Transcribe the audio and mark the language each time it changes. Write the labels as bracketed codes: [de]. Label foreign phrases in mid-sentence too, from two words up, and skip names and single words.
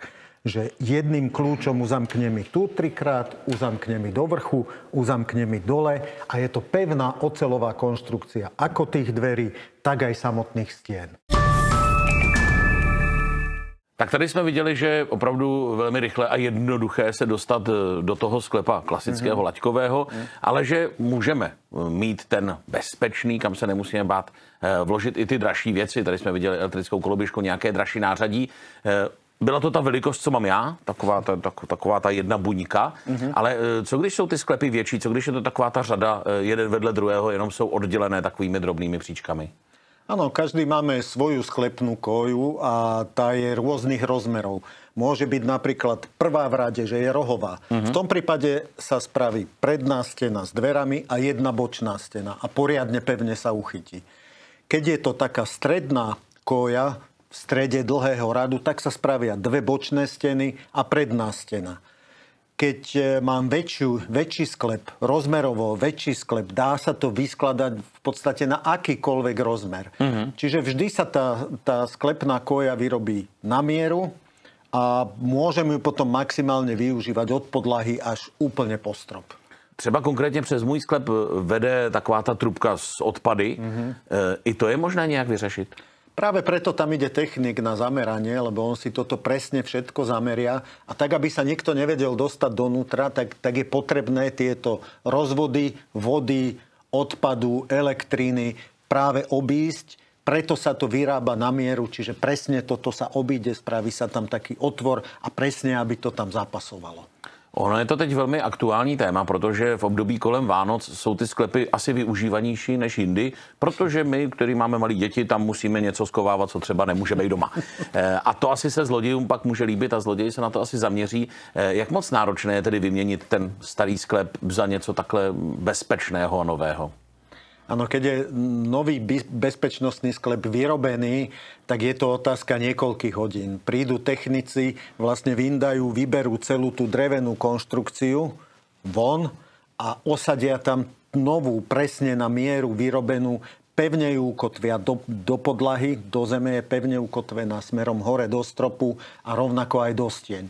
[sk] Že jedným kľúčom uzamkne mi tu 3-krát, uzamkne mi do vrchu, uzamkne mi dole a je to pevná oceľová konštrukcia ako tých dverí, tak aj samotných stien. [cs] Tak tady jsme viděli, že je opravdu velmi rychle a jednoduché se dostat do toho sklepa klasického laťkového, ale že můžeme mít ten bezpečný, kam se nemusíme bát, vložit i ty dražší věci. Tady jsme viděli elektrickou koloběžku, nějaké dražší nářadí. Byla to ta velikost, co mám já, taková ta jedna buňka, ale co když jsou ty sklepy větší, co když je to taková ta řada jeden vedle druhého, jenom jsou oddělené takovými drobnými příčkami? [sk] Áno, každý máme svoju sklepnú koju a tá je rôznych rozmerov. Môže byť napríklad prvá v rade, že je rohová. V tom prípade sa spraví predná stena s dverami a jedna bočná stena a poriadne pevne sa uchytí. Keď je to taká stredná koja v strede dlhého radu, tak sa spravia 2 bočné steny a predná stena. Keď mám väčší sklep, rozmerovo väčší sklep, dá sa to vyskladať v podstate na akýkoľvek rozmer. Čiže vždy sa tá sklepná koja vyrobí na mieru a môžem ju potom maximálne využívať od podlahy až úplne po strop. [cs] Třeba konkrétně přes můj sklep vede taková ta trubka z odpady. I to je možné nějak vyřešit? [sk] Práve preto tam ide technik na zameranie, lebo on si toto presne všetko zameria. A tak, aby sa niekto nevedel dostať donútra, tak je potrebné tieto rozvody, vody, odpadu, elektriny práve obísť. Preto sa to vyrába na mieru, čiže presne toto sa obíde, spraví sa tam taký otvor a presne, aby to tam zapasovalo. [cs] Ono je to teď velmi aktuální téma, protože v období kolem Vánoc jsou ty sklepy asi využívanější než jindy, protože my, kteří máme malé děti, tam musíme něco skovávat, co třeba nemůžeme i doma. A to asi se zlodějům pak může líbit a zloději se na to asi zaměří. Jak moc náročné je tedy vyměnit ten starý sklep za něco takhle bezpečného a nového? [sk] Áno, keď je nový bezpečnostný sklep vyrobený, tak je to otázka niekoľkých hodín. Prídu technici, vlastne vyndajú, vyberú celú tú drevenú konštrukciu von a osadia tam novú, presne na mieru vyrobenú, pevne ju ukotvia do podlahy, do zeme je pevne ukotvená smerom hore do stropu a rovnako aj do stien.